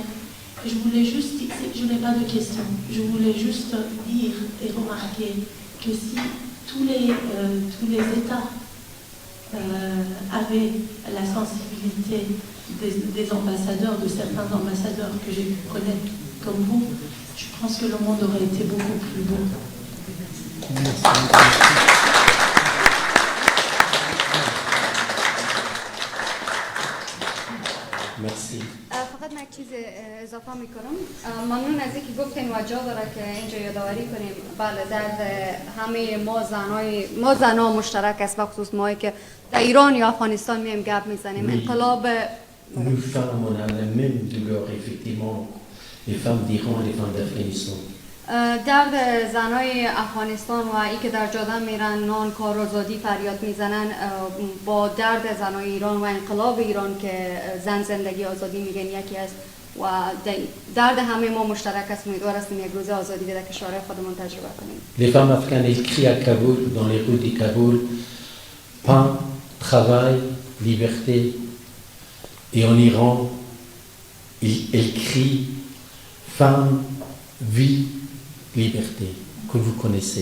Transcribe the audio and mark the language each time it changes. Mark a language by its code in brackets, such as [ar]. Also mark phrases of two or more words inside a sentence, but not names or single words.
[fr] Et je voulais juste, je n'ai pas de questions, je voulais juste dire et remarquer que si tous les États avaient la sensibilité des ambassadeurs, de certains ambassadeurs que j'ai pu connaître comme vous, je pense que le monde aurait été beaucoup plus beau. Merci. [fa] فقط من چیز اضافه میکنم. ممنون از اینکه گفتین و جا داره که اینجا یادآوری کنیم. بله درد همه ما زنها مشترک است، بخصوص مایی که در ایران یا افغانستان میم گپ میزنیم. انقلاب [fr] Nous femmes, on a la même douleur, effectivement, les femmes d'Iran et les femmes d'Afghanistan. [fa] درد زنای افغانستان و ای که در جاده میرن نان کار آزادی فریاد میزنن با درد زنای ایران و انقلاب ایران که زن زندگی آزادی میگن یکی است و درد همه ما مشترک است. امیدوار هستیم یک روز آزادی در کشور خودمون تجربه کنیم. [fr] Les femmes afghanes, elles crient à Kaboul, dans les rues de Kaboul, pain, travail, liberté. Et en Iran, elles crient femme, vie, liberté, que vous connaissez.